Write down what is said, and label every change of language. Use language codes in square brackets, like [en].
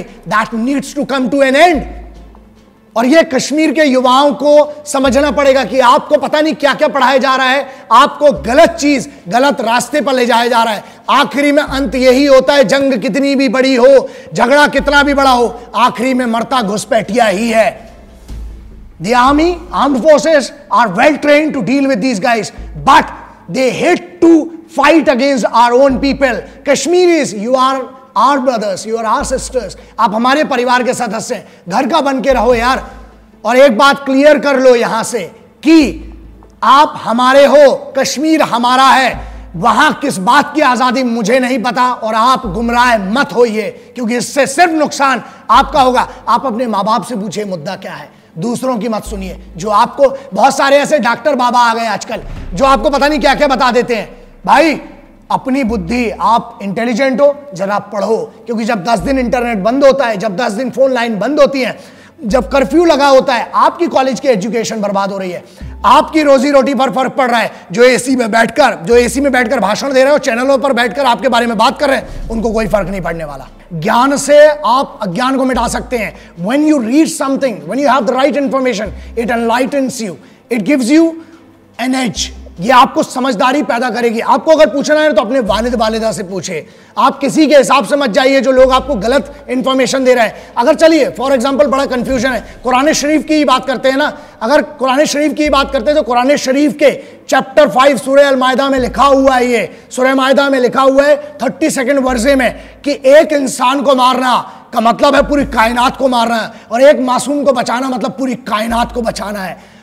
[en] That needs to come to an end. [hi] और ये कश्मीर के युवाओं को समझना पड़ेगा कि आपको पता नहीं क्या क्या पढ़ाया जा रहा है, आपको गलत चीज, गलत रास्ते पर ले जाया जा रहा है। आखिरी में अंत यही होता है, जंग कितनी भी बड़ी हो, झगड़ा कितना भी बड़ा हो, आखिरी में मरता घुसपैठिया ही है। [en] The army, armed forces are well trained to deal with these guys, but they hate to fight against our own people. Kashmiris, you are our brothers, you are our sisters. [hi] आप हमारे परिवार के सदस्य हैं, घर का बन के रहो यार। और एक बात क्लियर कर लो यहां से कि आप हमारे हो, कश्मीर हमारा है। वहां किस बात की आजादी मुझे नहीं पता, और आप गुमराह मत होइए, क्योंकि इससे सिर्फ नुकसान आपका होगा। आप अपने माँ बाप से पूछिए मुद्दा क्या है, दूसरों की मत सुनिए। जो आपको, बहुत सारे ऐसे डॉक्टर बाबा आ गए आजकल जो आपको पता नहीं क्या क्या बता देते हैं। भाई अपनी बुद्धि, आप इंटेलिजेंट हो, जरा पढ़ो, क्योंकि जब 10 दिन इंटरनेट बंद होता है, जब 10 दिन फोन लाइन बंद होती है, जब कर्फ्यू लगा होता है, आपकी कॉलेज की एजुकेशन बर्बाद हो रही है, आपकी रोजी रोटी पर फर्क पड़ रहा है। जो एसी में बैठकर भाषण दे रहे हो, चैनलों पर बैठकर आपके बारे में बात कर रहे हैं, उनको कोई फर्क नहीं पड़ने वाला। ज्ञान से आप अज्ञान को मिटा सकते हैं। [en] when you read something, when you have the right information, it enlightens you, it gives you an edge। [hi] ये आपको समझदारी पैदा करेगी। आपको अगर पूछना है तो अपने वालिद वालिदा से पूछे। आप किसी के हिसाब से मत जाइए जो लोग आपको गलत इंफॉर्मेशन दे रहे हैं। अगर चलिए [en] for example, [hi] बड़ा कंफ्यूजन है, कुरान शरीफ की ही बात करते हैं ना। अगर कुरान शरीफ की बात करते हैं तो कुरान शरीफ के चैप्टर 5 सूरह अल माइदा में लिखा हुआ है, ये सूरह माइदा में लिखा हुआ है 32 वर्से में कि एक इंसान को मारना का मतलब है पूरी कायनात को मारना है, और एक मासूम को बचाना मतलब पूरी कायनात को बचाना है।